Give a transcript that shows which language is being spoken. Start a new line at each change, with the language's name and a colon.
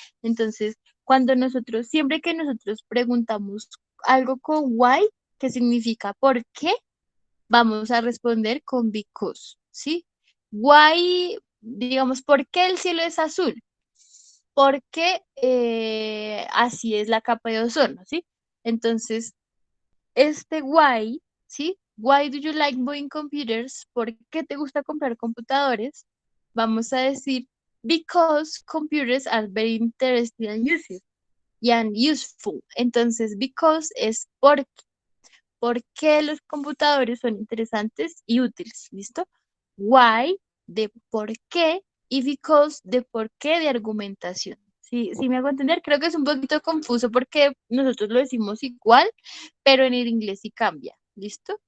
Spanish: Entonces, siempre que nosotros preguntamos algo con why, que significa por qué, vamos a responder con because, ¿sí? Why, digamos, ¿por qué el cielo es azul? Porque así es la capa de ozono, ¿sí? Entonces, este why, ¿sí?
English: Why do you like buying computers?
Spanish: ¿Por qué te gusta comprar computadores? Vamos a decir,
English: because computers are very interesting and useful.
Spanish: Entonces, because es por qué los computadores son interesantes y útiles, ¿listo? Why de por qué y because de por qué de argumentación. ¿Sí me hago entender? Creo que es un poquito confuso porque nosotros lo decimos igual, pero en el inglés sí cambia, ¿listo?